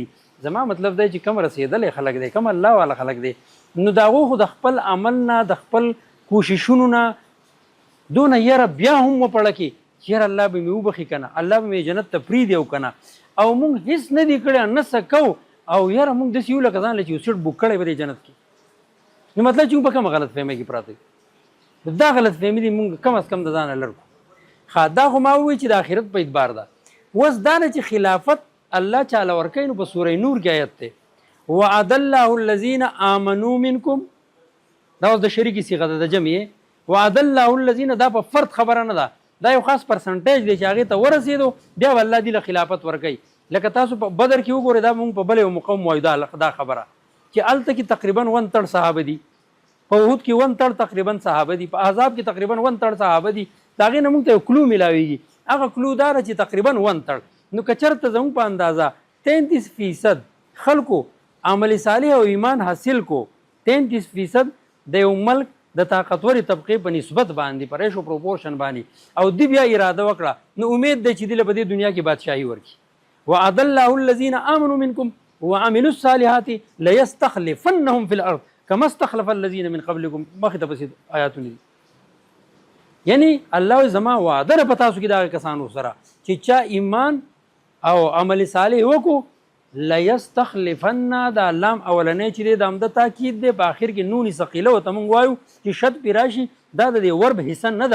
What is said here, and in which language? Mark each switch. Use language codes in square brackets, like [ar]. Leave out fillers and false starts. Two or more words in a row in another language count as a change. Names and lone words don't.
[ps] زما مطلب دی چې کم رسېدلی خلک دی کم الله والا خلک دی نو د هغو خو د خپل عمل نه د خپل کوششونو نه دونه یره بیا هم وپړه کې چې یاره الله به مې وبخي که نه الله به مې جنت ته پرېږدي او که نه او موږ هېڅ نه دي کړی نه څه کوو او یاره موږ داسې یو لکه ځان له چې یو [en] seat book [ps] کړی به دی جنت کې. نو مطلب چې موږ په کومه غلط فهمۍ کې پراته یو دا غلط فهمي دي موږ کم از کم د ځانه لرو. ښه دا خو ما ووایي چې د آخرت په اعتبار ده. اوس دا نه چې خلافت الله چاله ورکوي نو په سوره نور کې آیت دی [ar] وعد الله الذین آمنوا منکم [ps] دا اوس د شریکې صیغه ده د جمع [ar] وعد الله الذین [ps] دا په فرد خبره نه ده دا یو خاص پرسنټیج دی چې هغې ته ورسېدو بیا به الله دې له خلافت ورکوي. لکه تاسو په بدر کې وګورئ دا موږ په بل یو مقام وایو دا خبره چې هلته کې تقریبا 1/3 صحابه دي په احد کې 1/3 تقریبا صحابه دي په احزاب کې تقریبا 1/3 صحابه دي د هغې نه موږ ته یو کلو میلاویږي هغه کلو دا ده چې تقریبا 1/3 نو که چېرته زموږ په اندازه 33% خلکو عمل صالح او ایمان حاصل کو 33% د یو ملک د طاقتورې طبقې په نسبت باندې په [en] ratio proportion [ps] باندې او دی بیا اراده وکړه نو امید دی چې دی له په دې دنیا کې بادشاهي ورکړي. [ar] وعد الله الذین آمنوا منکم وعملوا الصالحات لیستخلفنهم فی الارض کما استخلف الذین من قبلکم [ps] مخې ته پسې آیاتونه دي یعنی الله زما وعده ده په تاسو کې دغه کسانو سره چې چا ایمان او عمل صالح وکړو لیستخلفن دا لام اولنی چې دی د همده تاکید دی په آخر کې نون ثقیله ورته موږ وایو چې شد پې راشي دا د دې ورب حصه نه